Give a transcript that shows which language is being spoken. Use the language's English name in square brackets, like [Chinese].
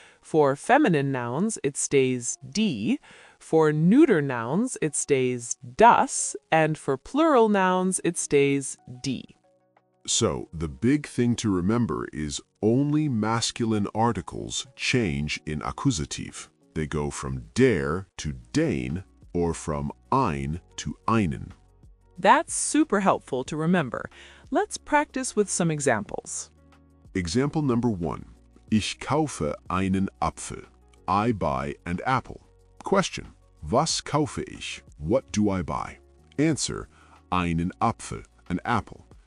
[English] For feminine nouns, it stays die. For neuter nouns, it stays das. And for plural nouns, it stays die. So, the big thing to remember is only masculine articles change in Akkusativ. They go from der to den or from ein to einen. That's super helpful to remember. Let's practice with some examples. Example number 1. [German] Ich kaufe einen Apfel. [English] I buy an apple. Question. [German] Was kaufe ich? [English] What do I buy? Answer. [German] Einen Apfel, [English] an apple.